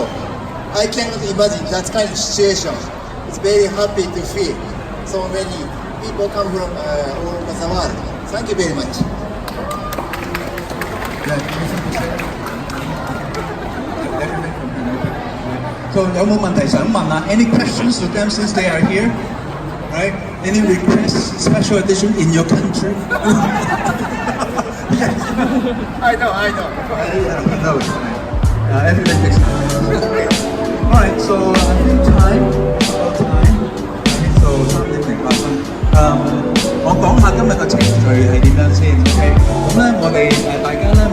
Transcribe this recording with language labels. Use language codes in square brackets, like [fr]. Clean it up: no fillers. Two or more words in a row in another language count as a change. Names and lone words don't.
[en] I cannot imagine that kind of situation. It's very happy to feel so many people come from all over the world. Thank you very much. So, [yue] 有冇問題想問啊？ [en] Any questions to them since they are here? Right? Any requests, special edition in your country? I know. He knows. everything takes time. Alright, so I think time. So [yue] 3:08我講下今日嘅程序係點樣先 ，OK？咁咧我哋大家